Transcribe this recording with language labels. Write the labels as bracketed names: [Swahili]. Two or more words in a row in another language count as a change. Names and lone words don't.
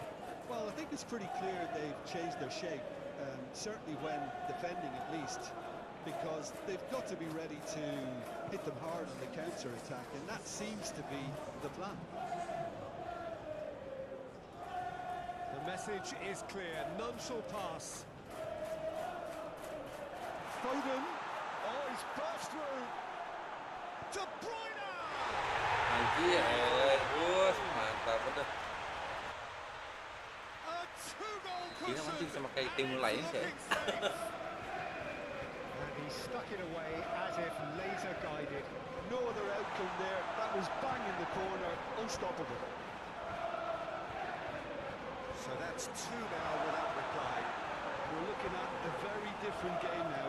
[English] Well, I think it's pretty clear they've changed their shape, certainly when defending at least, because they've got to be ready to hit them hard on the counter-attack, and that seems to be the plan. The message is clear, none shall pass. Foden. Oh, he's burst through. De Bruyne! [Indonesian] Anjir, eleh Gus, mantap bener. [English] A two-goal [Indonesian] Ini [English] cushion. [Indonesian] masih sama kayak tim lain sih. [English] And he stuck it away as if laser guided. No other outcome there. That was bang in the corner, unstoppable. So that's two now without reply. We're looking at a very different game now.